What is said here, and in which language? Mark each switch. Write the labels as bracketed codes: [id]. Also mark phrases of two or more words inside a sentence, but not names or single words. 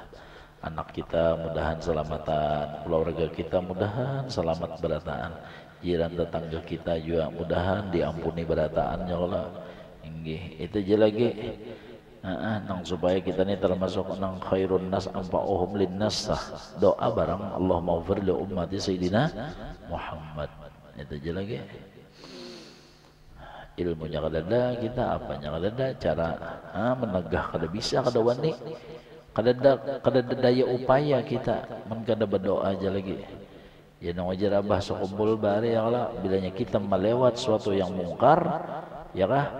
[bjn] Anak kita mudahan selamatan, keluarga kita mudahan selamat berataan, jiran tetangga kita juga mudahan diampuni berataan [ar] يا الله. [bjn] Itu aja lagi. Nang supaya kita ini termasuk nang [ar] خير الناس أنفعهم للناس. [bjn] Doa barang [ar] اللهم اغفر لأمة سيدنا محمد. [bjn] Itu aja lagi. Ilmunya kada ada, kita apanya kada ada, cara menegah kada bisa, kada wani, kada ada daya upaya kita, kada berdoa aja lagi. Ya nang wajar abah sekumpul bari [ar] يا الله, [bjn] bilanya kita melewat suatu yang mungkar, ya kah?